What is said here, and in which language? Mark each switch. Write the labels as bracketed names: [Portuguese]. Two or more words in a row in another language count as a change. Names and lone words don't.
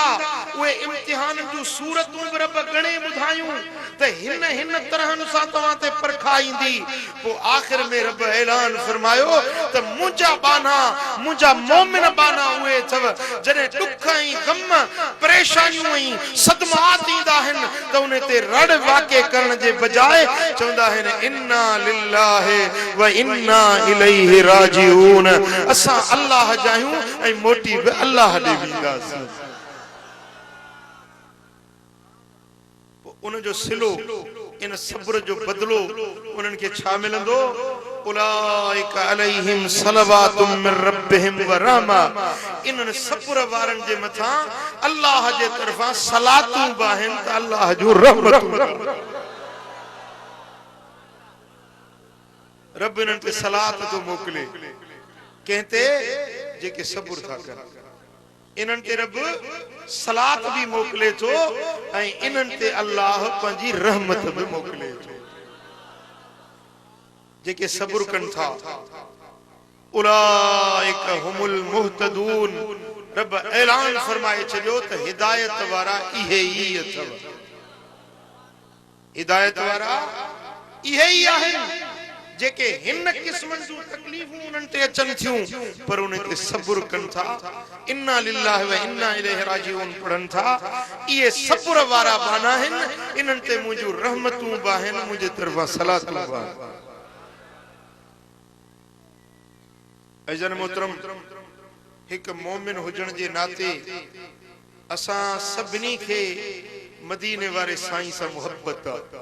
[Sindhi] उहे इम्तिहान जूं सूरतूं बि रब घणे ॿुधायूं त हिन हिन तरहनि सां तव्हां ते परखा ईंदी। पोइ आख़िर में रब ऐलान फरमायो त मुंहिंजा बाना, मुंहिंजा मोमिन बाना उहे अथव जॾहिं ॾुख ऐं गम, परेशानियूं ऐं सदमात ईंदा आहिनि त उन ते रड़ वाके करण जे बजाए चवंदा आहिनि [Arabic] إنا لله وإنا إليه راجعون. [Sindhi] असां अल्लाह जा आहियूं ऐं मोटी बि अल्लाह ॾे वेंदासीं। उन जो सिलो, इन सब्र जो बदलो उन्हनि खे छा मिलंदो? [Arabic] أولئك عليهم صلوات من ربهم ورحمة. [Sindhi] इन्हनि सब्र वारनि जे मथां अल्लाह जे तरफ़ां सलातूं बि आहिनि त अल्लाह जूं रहमतूं। रब इन्हनि ते सलात थो मोकिले, कंहिं ते जेके सब्र था कनि। इन्हनि ते रब सलात भी मोकिले थो ऐं इन्हनि ते अल्लाह पंहिंजी रहमत भी मोकिले थो। जेके सब्र कनि था [Arabic] أولئك هم المهتدون. [Sindhi] रब ऐलान फरमाए चलियो त हिदायत वारा इहे ही अथव। हिदायत वारा इहे ही आहिनि जेके हिन क़िस्मनि जूं तकलीफ़ूं उन्हनि ते अचनि थियूं पर उन ते सब्र कनि था। [Arabic] إنا لله وإنا إليه راجعون [Sindhi] पढ़नि था। इहे सब्र वारा बाना आहिनि। इन्हनि ते मुंहिंजूं रहमतूं बि आहिनि, मुंहिंजे तरफ़ां सलातूं बि आहिनि। अज़न मोहतरम, हिकु मोमिन हुजण जे नाते असां सभिनी खे मदीने वारे साईं सां मोहब्बत आहे।